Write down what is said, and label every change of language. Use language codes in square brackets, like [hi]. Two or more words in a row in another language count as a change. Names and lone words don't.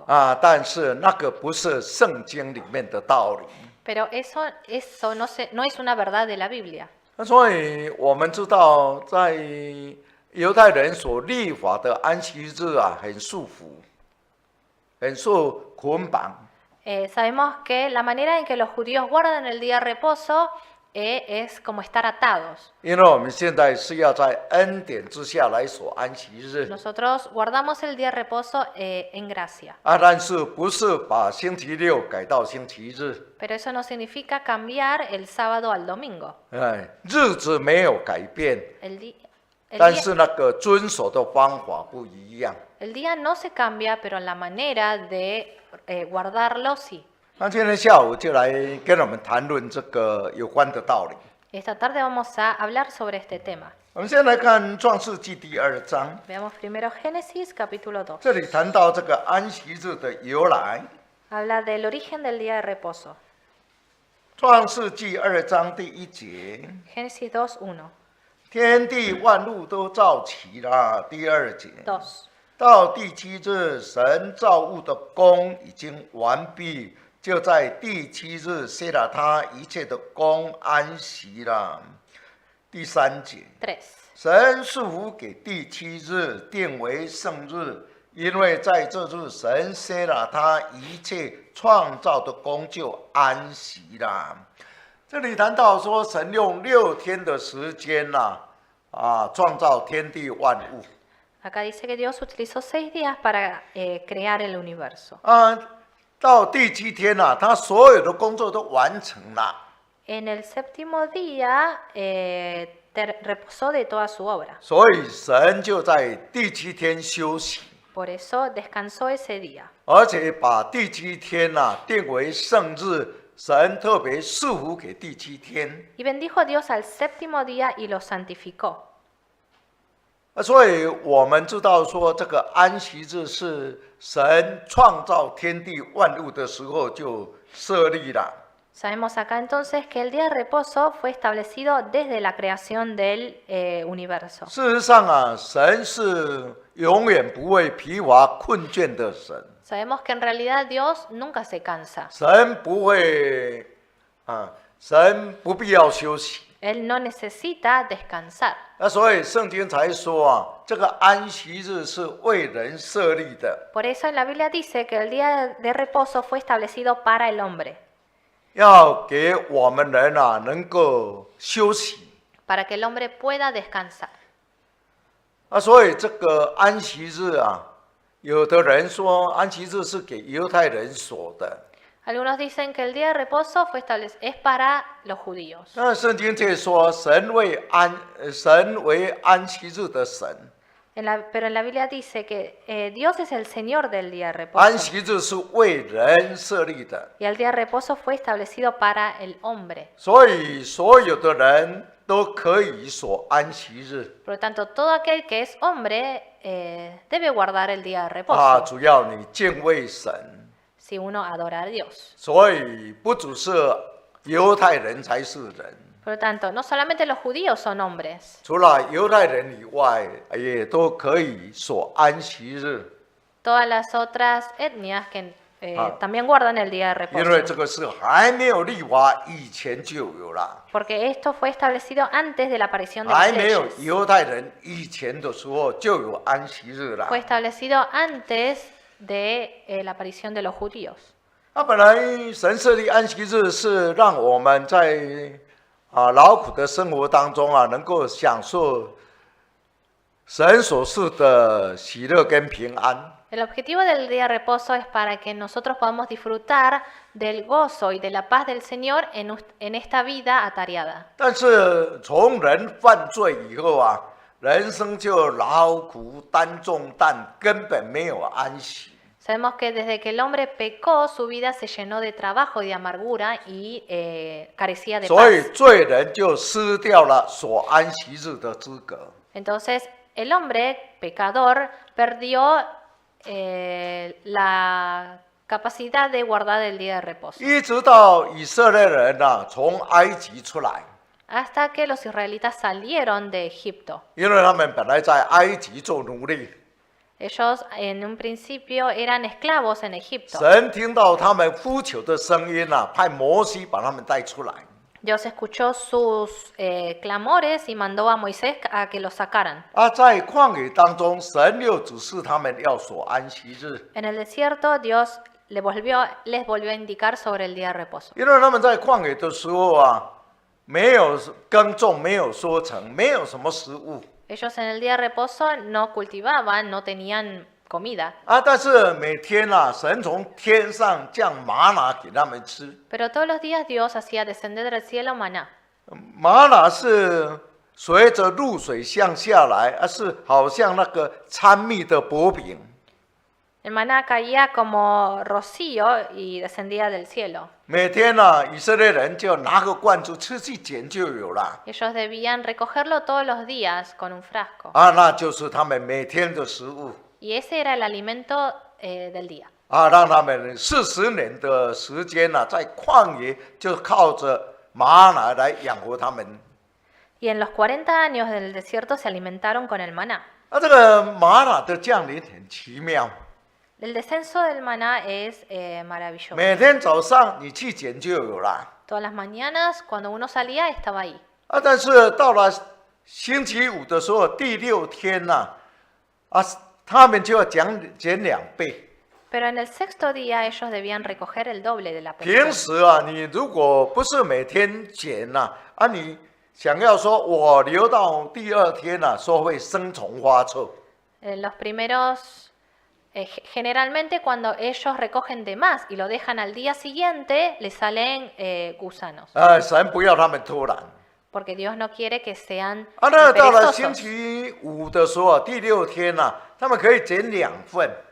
[zh] 但是那个不是圣经里面的道理。 [es] Pero eso no es una verdad de la Biblia. [zh] 所以我们知道，在犹太人所立法的安息日啊，很束缚，很受捆绑。 [es] Sabemos que la manera en que los judíos guardan el día de reposo es como estar atados. [zh] 因为我们现在是要在恩典之下来守安息日， [es] Nosotros guardamos el día de reposo en gracia. [zh] 但是不是把星期六改到星期日？ [es] Pero eso no significa cambiar el sábado al domingo. [zh] 日子没有改变， [es] El [zh] 但是那个遵守的方法不一样。 [es] día no se cambia, pero la manera de guardarlo sí. [zh] 那今天下午就来跟我们谈论这个有关的道理。 [es] Esta tarde vamos a hablar sobre este tema. [zh] 我们先来看创世纪第2章， [es] Veamos primero Génesis capítulo 2. [zh] 这里谈到这个安息日的由来。 [es] Habla del origen del día de reposo. [zh] 创世纪2章第1节， [es] Génesis 2:1. [zh] 天地万物都造齐了。第2节， [es] 2. [zh] 到第7日，神造物的功已经完毕， 就在第7日歇了他一切的工安息了。第3节， [es] 3. [zh] 神束缚给第7日，定为圣日，因为在这日神歇了他一切创造的工就安息了。这里谈到说，神用6天的时间创造天地万物。 [es] Acá dice que Dios utilizó 6 días para crear el universo. [zh] 到第7天他所有的工作都完成了。 [es] En el séptimo día reposó de toda su obra. [zh] 所以神就在第7天休息， [es] Por eso descansó ese día. [zh] 而且把第7天定为圣日，神特别束缚给第7天。 [es] Y bendijo Dios al séptimo día y lo santificó. [zh] 所以我们知道说，这个安息日是神创造天地万物的时候就设立了。 [es] Sabemos acá entonces que el día de reposo fue establecido desde la creación del universo. [zh] 事实上神是永远不会疲乏困倦的神。 [es] Sabemos que en realidad Dios nunca se cansa. [zh] 神不会神不必要休息。 [es] Él no necesita descansar. [zh] 所以圣经才说这个安息日是为人设立的， [es] Por eso en la Biblia dice que el día de reposo fue establecido para el hombre, [zh] 要给我们人能够休息。 [es] para que el hombre pueda descansar. [zh] 所以这个安息日有的人说安息日是给犹太人所的， [es] Algunos dicen que el día de reposo es para los judíos. [zh] 那圣经却说神为安息日的神， [es] Pero en la Biblia dice que Dios es el Señor del día de [zh] 安 [es] reposo. [zh] 息日是为人设立的， [es] Y el día de reposo fue establecido para el hombre. [zh] 所以所有的人都可以守安息日。 [es] Por lo tanto, todo aquel que es hombre debe guardar el día de reposo [zh] 主要你敬畏神， [es] si uno adora a Dios. [zh] 所以不只是犹太人才是人， [es] Por lo tanto, no solamente los judíos son hombres, [zh] 除了犹太人以外，也都可以守安息日， [es] todas las otras etnias que también guardan el día de [zh] 因为 [es] reposo. [zh] 这个是还没有立法以前就有了， [es] Porque esto fue establecido antes de la aparición de [zh] 还 [es] las [zh] 没有 [es] leyes. [zh] 犹太人以前的时候就有安息日了。 [es] Fue establecido antes de la aparición de los judíos. [zh] 本来神设立安息日是让我们在劳苦的生活当中能够享受神所赐的喜乐跟平安。 [es] El objetivo del día de reposo es para que nosotros podamos disfrutar del gozo y de la paz del Señor en esta vida atareada. [zh] 但是从人犯罪以后人生就劳苦担重担，根本没有安息。 [es] Sabemos que desde que el hombre pecó, su vida se llenó de trabajo y de amargura y carecía de [zh] 所以 [es] paz. [zh] 罪人就失掉了守安息日的资格。 [es] Entonces, el hombre pecador perdió la capacidad de guardar el día de reposo. [zh] 一直到以色列人从埃及出来， [es] Hasta que los israelitas salieron de Egipto. [zh] 因为他们本来在埃及做奴隶， [es] Ellos en un principio eran esclavos en Egipto. [zh] 神听到他们呼求的声音派摩西把他们带出来。 [es] Dios escuchó sus clamores y mandó a Moisés a que los sacaran. [zh] 在旷野当中，神又指示他们要守安息日， [es] En el desierto, Dios les volvió a indicar sobre el día de reposo. [zh] 因为他们在旷野的时候没有耕种，没有收成，没有什么食物 [es] Ellos en el día de reposo no cultivaban, no tenían comida. [zh] 但是每天神从天上降玛拿给他们吃。 [es] Pero todos los días Dios hacía descender del cielo maná. [zh] 玛拿是随着露水向下来，是好像那个参蜜的薄饼。 [es] El maná caía como rocío y descendía del cielo. [zh] 每天以色列人就拿个罐子吃去捡就有了。 [es] Ellos debían recogerlo todos los días con un frasco. [zh] 那就是他们每天的食物。 [es] Y ese era el alimento del día. [zh] 让他们40年的时间在旷野就靠着玛拿来养活他们。 [es] Y en los 40 años del desierto se alimentaron con el maná. [zh] 这个玛拿的降临很奇妙。 [es] El descenso del maná es maravilloso. [zh] 每天早上你去捡就有啦。 [es] Todas las mañanas, cuando uno salía, estaba ahí. [zh] 但是到了星期五的时候，第6天呐、他们就要捡2倍。 [es] Pero en el sexto día ellos debían recoger el doble de la [zh] 平 [es] pensión. [zh] 时啊，你如果不是每天捡呐、你想要说我留到第2天呐、说会生虫发臭。 [es] Los primeros, generalmente cuando ellos recogen de más y lo dejan al día siguiente, les salen gusanos. [zh] 神不要他们偷懒。 [es] Porque Dios no quiere que sean [zh] 那到了星 [es] perezosos. [zh] 期五的时候，第6天呐、他们可以捡2份，